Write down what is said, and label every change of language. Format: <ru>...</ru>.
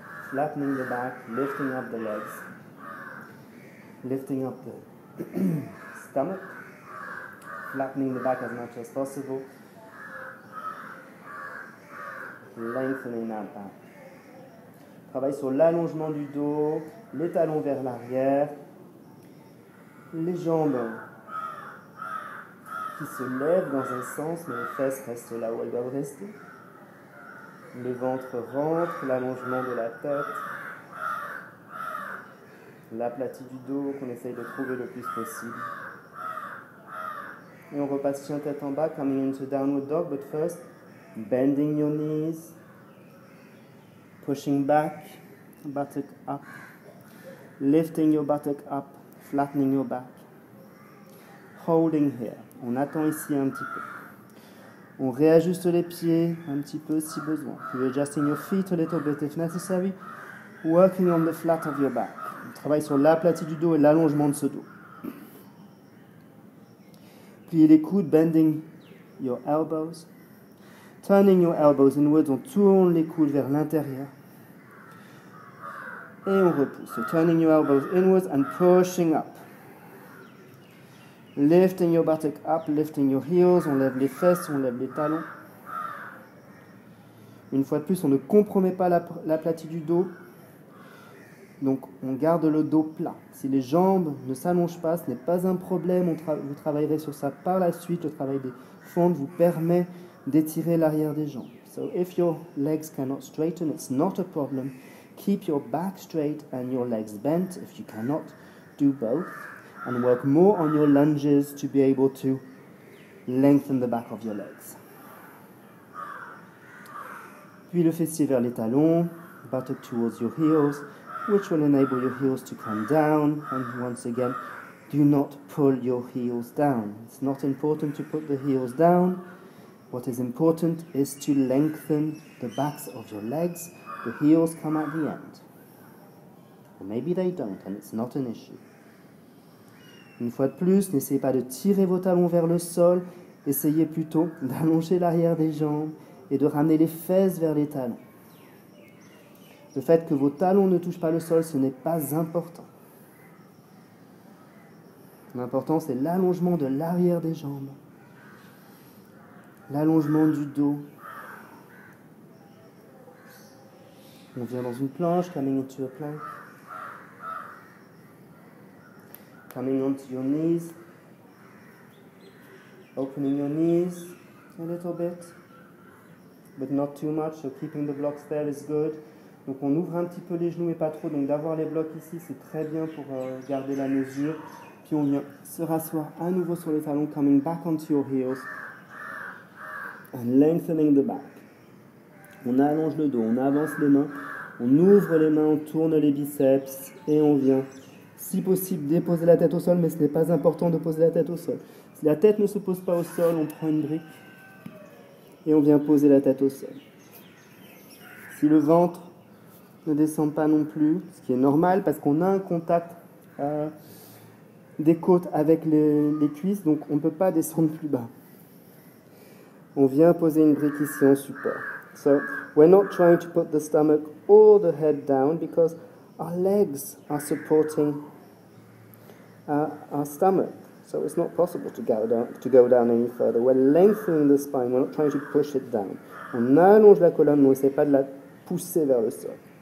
<en>Flattening the back, lifting up the legs. Lifting up the stomach. Flattening the back as much as possible. Lengthening that back.</en> <fr>Travaille sur l'allongement du dos, les talons vers l'arrière, les jambes qui se lèvent dans un sens, mais les fesses restent là où elles doivent rester. Le ventre rentre, l'allongement de la tête, l'aplati du dos qu'on essaye de trouver le plus possible. Et on repasse chien tête en bas,</fr> <en>coming into downward dog, but first, bending your knees, pushing back, buttock up, lifting your buttock up, flattening your back, holding here.</en> <fr>On attend ici un petit peu. On réajuste les pieds un petit peu si besoin.</fr> <en>Readjusting your feet a little bit if necessary. Working on the flat of your back.</en> <fr>On travaille sur l'aplati du dos et l'allongement de ce dos. Pliez les coudes,</fr> <en>bending your elbows. Turning your elbows inwards,</en> <fr>on tourne les coudes vers l'intérieur. Et on repousse.</fr> <en>So turning your elbows inwards and pushing up. Lifting your buttock up, lifting your heels,</en> <fr>on lève les fesses, on lève les talons. Une fois de plus, on ne compromet pas l'aplati du dos. Donc, on garde le dos plat. Si les jambes ne s'allongent pas, ce n'est pas un problème. Vous travaillerez sur ça par la suite. Le travail des fentes vous permet d'étirer l'arrière des jambes.</fr> <en>So, if your legs cannot straighten, it's not a problem. Keep your back straight and your legs bent. If you cannot, do both. And work more on your lunges to be able to lengthen the back of your legs.</en> <fr>Puis le fessier vers les talons,</fr> <en>buttock towards your heels, which will enable your heels to come down. And once again, do not pull your heels down. It's not important to put the heels down. What is important is to lengthen the backs of your legs. The heels come at the end. Or maybe they don't, and it's not an issue.</en> <fr>Une fois de plus, n'essayez pas de tirer vos talons vers le sol, essayez plutôt d'allonger l'arrière des jambes et de ramener les fesses vers les talons. Le fait que vos talons ne touchent pas le sol, ce n'est pas important. L'important, c'est l'allongement de l'arrière des jambes, l'allongement du dos. On vient dans une planche,</fr> <en>coming into a plank. Coming onto your knees, opening your knees a little bit, but not too much, so keeping the blocks there is good.</en> <fr>Donc on ouvre un petit peu les genoux mais pas trop, donc d'avoir les blocs ici c'est très bien pour garder la mesure. Puis on vient se rasseoir à nouveau sur les talons,</fr> <en>coming back onto your heels, and lengthening the back.</en> <fr>On allonge le dos, on avance les mains, on ouvre les mains, on tourne les biceps et on vient si possible, déposer la tête au sol, mais ce n'est pas important de poser la tête au sol. Si la tête ne se pose pas au sol, on prend une brique et on vient poser la tête au sol. Si le ventre ne descend pas non plus, ce qui est normal parce qu'on a un contact des côtes avec les cuisses, donc on ne peut pas descendre plus bas. On vient poser une brique ici en support.</fr> <en>So we're not trying to put the stomach or the head down because our legs are supporting our stomach. So it's not possible to go down any further. We're lengthening the spine, we're not trying to push it down.</en> <fr>On allonge la colonne, on n'essaie pas de la pousser vers le sol.</fr>